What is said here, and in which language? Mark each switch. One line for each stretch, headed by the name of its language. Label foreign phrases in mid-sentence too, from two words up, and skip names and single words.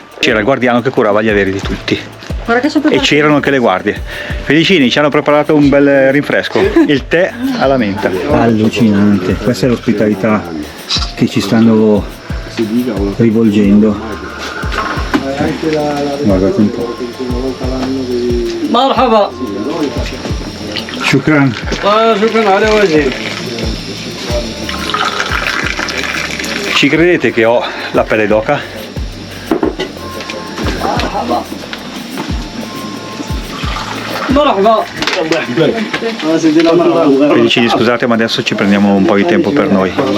Italian: C'era il guardiano che curava gli averi di tutti. E c'erano anche le guardie. Felicini, ci hanno preparato un bel rinfresco, il tè alla menta. Allucinante, questa è l'ospitalità che ci stanno rivolgendo. Guardate un po'.
Arabic: مرحبا Shukran. شكرا على وجهك.
Italian: Ci credete che ho la pelle d'oca?
Arabic: مرحبا
Italian: Felicini, scusate, ma adesso ci prendiamo un po' di tempo per noi.